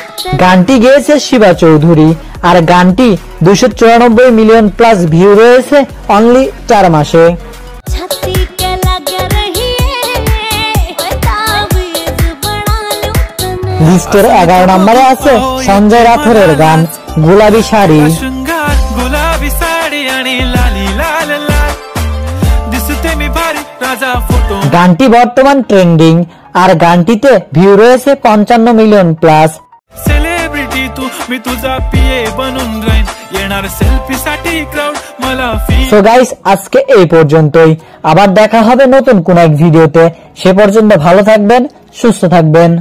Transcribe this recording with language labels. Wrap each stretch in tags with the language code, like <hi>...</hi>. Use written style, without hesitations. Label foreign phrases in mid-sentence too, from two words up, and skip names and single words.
<bn>গানটি গেয়েছে শিবা চৌধুরী আর গানটি 294</bn> <en>million plus view</en> <bn>রয়েছে অনলি 4 মাসে।</bn> <bgc>छाती के लग रही है ताबीज बना लूं तने</bgc> <bn>লিস্টের 11 নম্বরে আছে সঞ্জয় রাথোরের গান গোলাপি শাড়ি।</bn> <mr>शृंगार गुलाबी साडी आणि लाली लाल लाल दिसते मी भारी राजा फोटो</mr> <bn>গানটি বর্তমান ট্রেন্ডিং আর গানটিতে ভিউ রয়েছে 55</bn> <en>million plus.</en> <mr>सेलिब्रिटी तू मी तुझा पिये बनून राहीन येणार सेल्फी साठी क्राउड मला फील</mr> <en>so guys</en> <bn>আজকে এই পর্যন্তই, আবার দেখা হবে নতুন কোন এক ভিডিওতে। সে পর্যন্ত ভালো থাকবেন, সুস্থ থাকবেন।</bn>